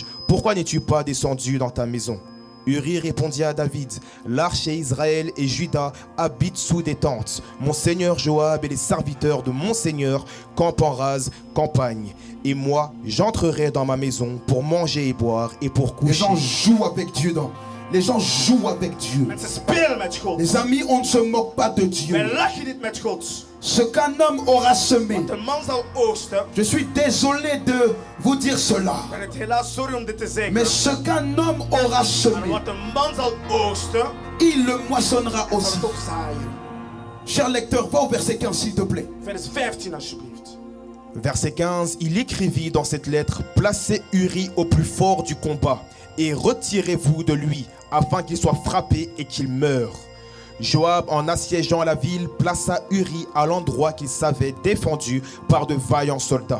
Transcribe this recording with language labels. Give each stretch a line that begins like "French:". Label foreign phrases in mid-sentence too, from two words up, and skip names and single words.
French: Pourquoi n'es-tu pas descendu dans ta maison? Uri répondit à David, l'arche et Israël et Juda habitent sous des tentes. Mon seigneur Joab et les serviteurs de mon seigneur campent en rase campagne. Et moi, j'entrerai dans ma maison pour manger et boire et pour Les coucher. gens jouent avec Dieu. Les gens jouent avec Dieu.
Dutch: Mensen spelen met God.
French: Les amis, on ne se moque pas de Dieu.
Dutch: Men lachen niet met God.
French: Ce qu'un homme aura semé.
Dutch: Want een man zal oogsten.
French: Je suis désolé de vous dire cela.
Dutch: Ik ben het helaas sorry om dit te zeggen.
French: Mais ce qu'un homme aura
Dutch: Maar
French: semé,
Dutch: wat een man zal oogsten,
French: il le moissonnera
Dutch: zal
French: aussi.
Dutch: het ook zaaien.
French: Cher lecteur, va au verset 15 s'il te plaît.
Dutch: Vers 15 alsjeblieft.
French: Verset 15, il écrivit dans cette lettre, placez Uri au plus fort du combat et retirez-vous de lui afin qu'il soit frappé et qu'il meure. Joab, en assiégeant la ville, plaça Uri à l'endroit qu'il savait défendu par de vaillants soldats.